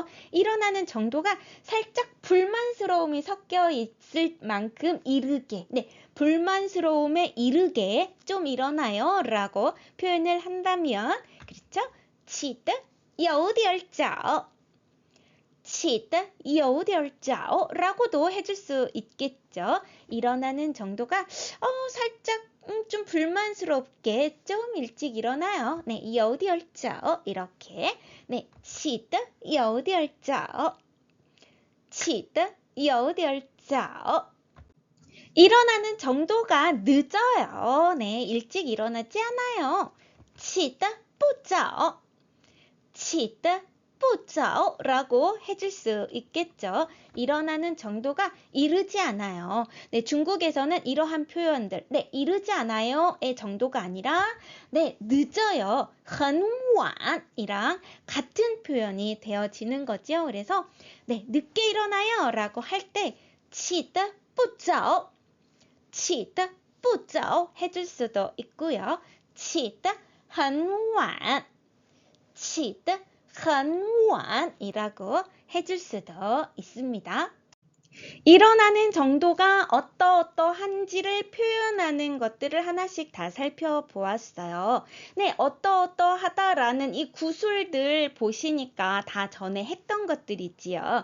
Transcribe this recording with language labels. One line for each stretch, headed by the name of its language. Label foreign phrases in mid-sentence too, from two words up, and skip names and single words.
Korean: 일어나는 정도가 살짝 불만스러움이 섞여 있을 만큼 이르게, 네, 불만스러움에 이르게 좀 일어나요 라고 표현을 한다면, 그렇죠?
Chinese: 起得有点早起得有点早
Korean: 라고도 해줄 수 있겠죠. 일어나는 정도가 살짝 좀 불만스럽게 좀 일찍 일어나요. 네,
Chinese: 有点早
Korean: 이렇게. 네,
Chinese: 起得有点早起得有点早
Korean: 일어나는 정도가 늦어요. 네, 일찍 일어나지 않아요.
Chinese: 起得不早起得不早
Korean: 라고 해줄 수 있겠죠. 일어나는 정도가 이르지 않아요. 네, 중국에서는 이러한 표현들, 네, 이르지 않아요의 정도가 아니라, 네, 늦어요.
Chinese: 很晚
Korean: 이랑 같은 표현이 되어지는 거죠. 그래서, 네, 늦게 일어나요 라고 할 때,
Chinese: 起得不早起得不早
Korean: 해줄 수도 있고요.
Chinese: 起得很晚起得很晚
Korean: 이라고 해줄 수도 있습니다. 일어나는 정도가 어떠어떠한지를 표현하는 것들을 하나씩 다 살펴보았어요. 네, 어떠어떠하다라는 이 구술들 보시니까 다 전에 했던 것들이지요.